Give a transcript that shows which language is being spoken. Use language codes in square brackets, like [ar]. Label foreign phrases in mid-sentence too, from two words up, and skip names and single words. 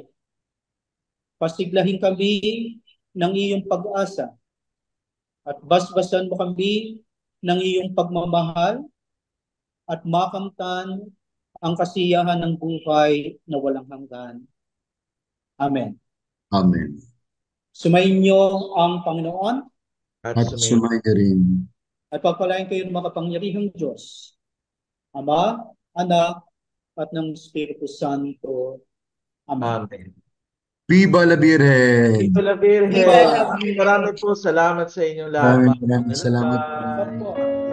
[tl] Pasiglahin kami ng iyong pag-asa at basbasan mo kami ng iyong pagmamahal at makamtan ang kasiyahan ng buhay na walang hanggan. Amen. Amen. Sumainyo ang Panginoon At At sumayin. sumay rin. at pagpalain kayo ng makapangyarihang Diyos, Ama, Anak, at ng Espiritu Santo. Amen. Amen. [es] Viva la Virgen! Viva la Virgen! Viva la Virgen! [tl] Maraming po salamat sa inyong lahat. Maraming salamat po. Bye. Opo.